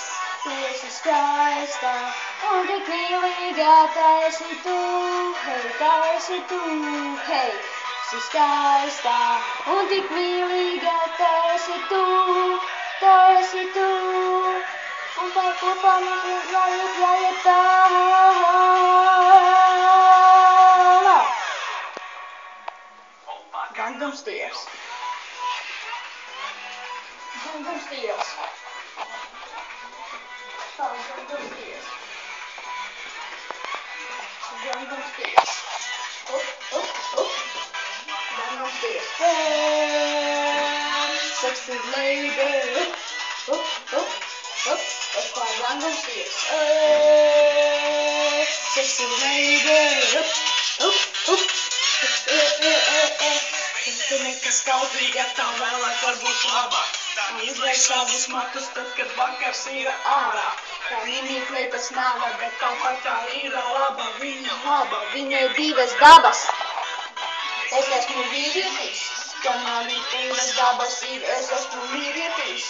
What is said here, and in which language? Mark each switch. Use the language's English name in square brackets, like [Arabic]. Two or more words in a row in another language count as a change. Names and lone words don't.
[Latvian] Tu esi skaista un tik mīlīga, tā esi tu, hei, tā esi tu, hei. Esi skaista un tik mīlīga, tā esi tu, tā esi tu. Un tā kopā mums jāiet tālāk. [English] Gangnam Style. Gangnam Style. Gangnam Style. Gangnam Style. Gangnam Style. Hey, sexy lady. That's my Gangnam Style. Hey, sexy lady. [Latvian] Tu nekas kautīga, tā vēlāk var būt laba. Tā izveic savus matus, tad, kad vakars ir ārā. Tā mimīkleitas nava, bet tāpat tā ir laba. Viņa laba, viņai divas dabas. Es esmu vīrietis, kamēr ir divas dabas ir, es esmu vīrietis.